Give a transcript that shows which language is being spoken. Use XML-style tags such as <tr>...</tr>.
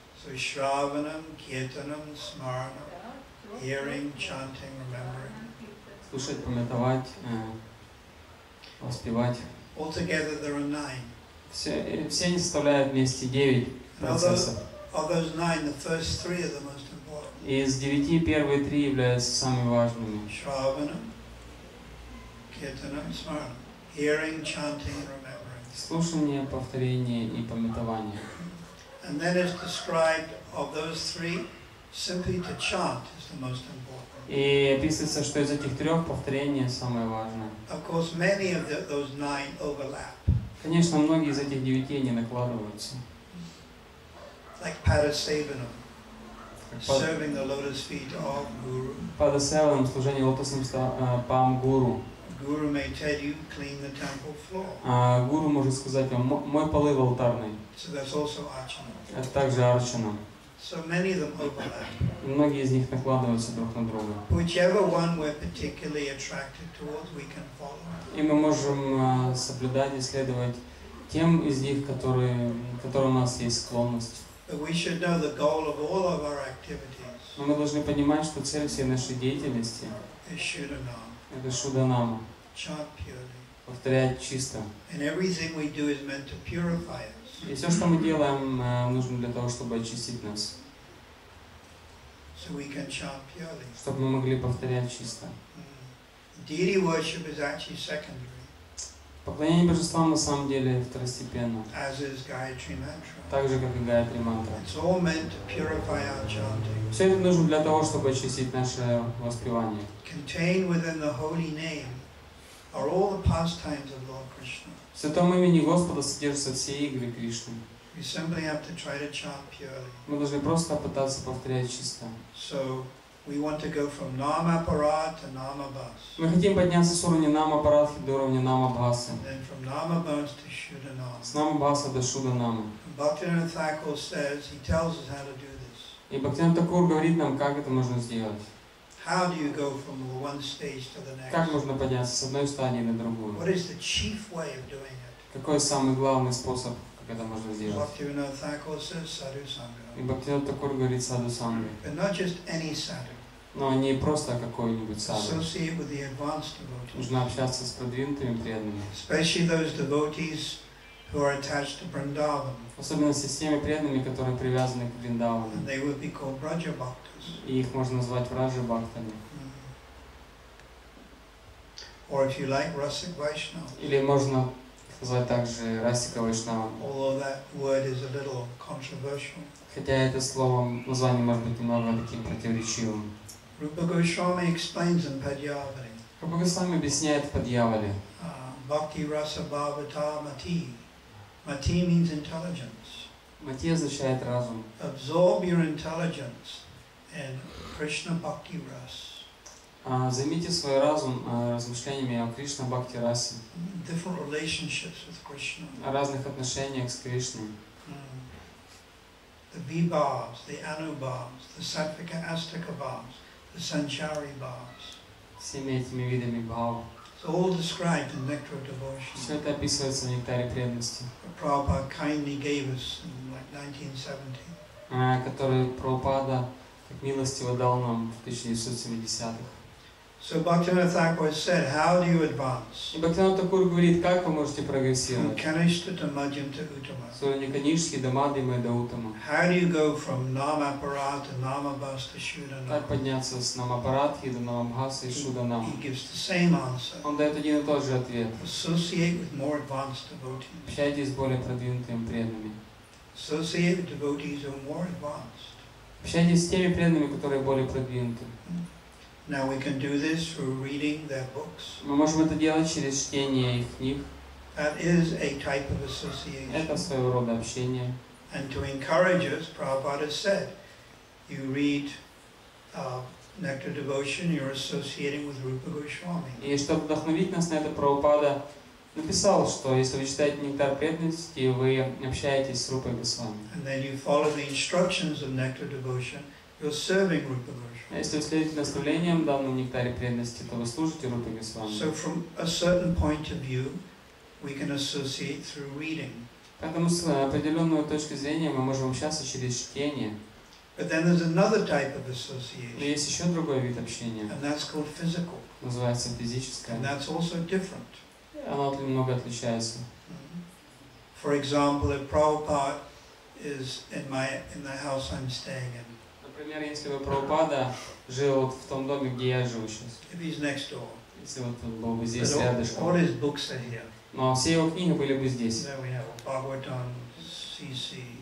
<en>So Shravanam, Kirtanam, Smaranam, hearing, chanting, remembering.</en> <ru>Слушать, памятовать, воспевать.</ru> <en>Altogether there are 9.</en> <ru>Все они составляют вместе 9 процессов.</ru> <en>Of those 9, the first 3 are the most important.</en> <ru>Из 9 первые 3 являются самыми важными.</ru> <en>Shravanam, Kirtanam Smaranam. Hearing, chanting, remembering.</en> <ru>Слушание, повторение и памятование.</ru> <en>And then it's described of those three, simply to chant is the most important.</en> <ru>И описывается, что из этих трех повторение самое важное.</ru> <en>Of course, many of those 9 overlap.</en> <ru>Конечно, многие из этих 9 не накладываются.</ru> <en>Like Padasevanam, serving the lotus feet of Guru.</en> <ru>Падасеванам, служение лотосным стопам гуру.</ru> <en>Guru may tell you clean the temple floor.</en> <ru>Гуру может сказать вам, мой полы в алтарной.</ru> <en>So that's also archana.</en> <ru>Это также арчана.</ru> <en>So many of them overlap.</en> <ru>И многие из них накладываются друг на друга.</ru> <en>Whichever one we're particularly attracted towards, we can follow.</en> <ru>И мы можем соблюдать и следовать тем из них, которые у нас есть склонность.</ru> <en>But we should know the goal of all of our activities.</en> <ru>Но мы должны понимать, что цель всей нашей деятельности</ru> <en>is Shudanam.</en> <ru>Это шуданама.</ru> <en>Chant purely.</en> <ru>Повторять чисто.</ru> <en>And everything we do is meant to purify us.</en> <ru>И все, что мы делаем, нужно для того, чтобы очистить нас.</ru> <en>So we can chant purely.</en> <ru>Чтобы мы могли повторять чисто.</ru> <en>Deity worship is actually secondary.</en> <ru>Поклонение божествам на самом деле второстепенно.</ru> <en>As is Gayatri Mantra.</en> <ru>Так же, как и Гайатри мантра.</ru> <en>It's all meant to purify our chanting.</en> <ru>Все это нужно для того, чтобы очистить наше воспевание.</ru> <en>Contained within the holy name are all the pastimes of Lord Krishna.</en> <ru>В святом имени Господа содержатся все игры Кришны.</ru> <en>We simply have to try to chant purely.</en> <ru>Мы должны просто пытаться повторять чисто.</ru> <en>So we want to go from Nama Parat to Nama Bhas.</en> <ru>Мы хотим подняться с уровня Нама Парадхи до уровня Нама Бхасы.</ru> <en>And then from Nama Bhas to Shudanam.</en> <ru>С Нама Бхаса до Шуданамы.</ru> <en>Bhaktivinoda Thakur says, he tells us how to do this.</en> <ru>И Бхактивинода Такур говорит нам, как это можно сделать.</ru> <en>How do you go from one stage to the next?</en> <ru>Как можно подняться с одной стадии на другую?</ru> <en>What is the chief way of doing it?</en> <ru>Какой самый главный способ, как это можно сделать?</ru> <en>Bhaktivinoda Thakur says sadhu sangha.</en> <ru>И Бхактивинода Такур говорит саду санга.</ru> <en>But not just any sadhu.</en> <ru>Но не просто какой-нибудь саду.</ru> <en>Associate with the advanced devotees.</en> <ru>Нужно общаться с продвинутыми преданными.</ru> <en>Especially those devotees who are attached to Vrindavan.</en> <ru>Особенно с теми преданными, которые привязаны к Вриндавану.</ru> <en>And they would be called Braja Bhaktas.</en> <ru>И их можно назвать Враджа Бхактами.</ru> <en>Or if you like, Rasik Vaishnava.</en> <ru>Или можно назвать также Расика Вайшнава.</ru> <en>Although that word is a little controversial.</en> <ru>Хотя это слово, название может быть немного таким противоречивым.</ru> <en>Rupa Goswami explains in Padyavari.</en> <ru>Рупа Госвами объясняет в Падьявале.</ru> <sa>Bhakti Rasa Bhavata Mati.</sa> <en>Mati means intelligence.</en> <ru>Мати означает разум.</ru> <en>Absorb your intelligence in Krishna Bhakti Ras.</en> <ru>Займите свой разум размышлениями о Кришна Бхакти Расе.</ru> <en>Different relationships with Krishna.</en> <ru>О разных отношениях с Кришной.</ru> <en>The Vibhavs, the Anubhavs, the Sattvika Astika Bhavs, the Sanchari Bhavs.</en> <ru>Всеми этими видами бхав.</ru> <en>It's all described in Nectar of Devotion.</en> <ru>Все это описывается в Нектаре преданности.</ru> <en>Prabhupada kindly gave us in like 1970.</en> <ru>Который Прабхупада как милостиво дал нам в 1970-х.</ru> <en>So Bhaktivinoda Thakur said, how do you advance?</en> <ru>И Бхактивинода Такур говорит, как вы можете прогрессировать.</ru> <en>Kanishta to Madhyam to Uttama.</en> <ru>С уровня Канишки до Мадхимы до Уттама.</ru> <en>How do you go from Nama Parat to Nama Bhas to Shudanam?</en> <ru>Как подняться с Намапарадхи до Намабхаса и Шуданама.</ru> <en>He gives the same answer.</en> <ru>Он дает один и тот же ответ.</ru> <en>Associate with more advanced devotees.</en> <ru>Общайтесь с более продвинутыми преданными.</ru> <en>Associate with devotees who are more advanced.</en> <ru>Общайтесь с теми преданными, которые более продвинуты.</ru> <en>Now we can do this through reading their books.</en> <ru>Мы можем это делать через чтение их книг.</ru> <en>That is a type of association.</en> <ru>Это своего рода общение.</ru> <en>And to encourage us, Prabhupada said, you read Nectar Devotion, you're associating with Rupa Goswami.</en> <ru>И чтобы вдохновить нас на это, Прабхупада написал, что если вы читаете Нектар преданности, вы общаетесь с Рупой Госвами.</ru> <en>And then you follow the instructions of Nectar Devotion, you're serving Rupa Goswami.</en> <ru>А если вы следуете наставлениям данным в Нектаре преданности, то вы служите Рупе Госвами.</ru> <en>So from a certain point of view, we can associate through reading.</en> <ru>Поэтому с определенной точки зрения мы можем общаться через чтение.</ru> <en>But then there's another type of</en> <ru>Но</ru> <en>association,</en> <ru>есть еще другой вид общения.</ru> <en>and that's called physical.</en> <ru>Называется физическое.</ru> <en>And that's also different.</en> <ru>Оно немного отличается.</ru> <en>For example, if Prabhupada is in the house I'm staying in,</en> <ru>Например, если бы Прабхупада жил вот в том доме, где я живу сейчас,</ru> <en>if he's next door,</en> <ru>если вот он был бы здесь</ru> <en>But all</en> <ru>рядышком.</ru> <en>his books are here.</en> <ru>Но все его книги были бы здесь.</ru> <en>There we have Bhagavatam, CC.</en>